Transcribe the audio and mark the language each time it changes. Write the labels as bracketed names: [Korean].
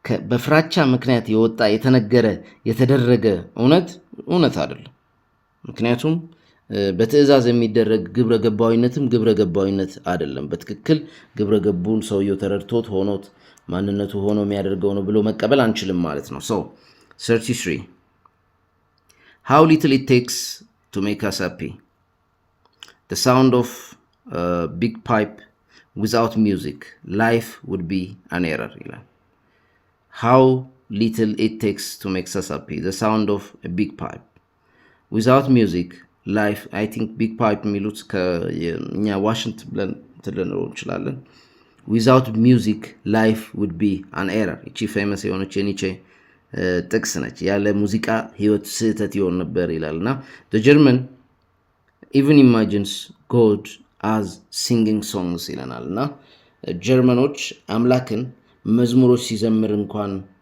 [Amharic] በፍራቻ ምክንያት የወጣ የተነገረ የተደረገ እውነት አይደለም። ምክንያቱም በትእዛዝ የሚደረግ ግብረ ገባዊነትም ግብረ ገባዊነት አይደለም። በትክክል ግብረ ገቡን ሰውየው ተረድቶት ሆኖት ማንነቱ ሆኖ የሚያደርገው ነው ብሎ መቀበል አንችልም ማለት ነው። 33 [English] How little it takes to make us happy. The sound of a big pipe without music, life would be an error. How little it takes to make us happy. The sound of a big pipe without music, life. I think big pipe [Amharic] የሚሉት ከኛ ዋሽንት ብለን ትልነው እንችላለን። [English] Without music, life would be an error. [Amharic] እቺ ፌመስ የሆነች የኒቼ ጥቅስ ነች። ያለ ሙዚቃ ህይወት ስህተት ይሆን ነበር ይላልና [English] the German even imagines God as singing songs [Amharic] ይለናልና ጀርመኖች አምላክን መዝሙሮች ሲዘምር እንኳን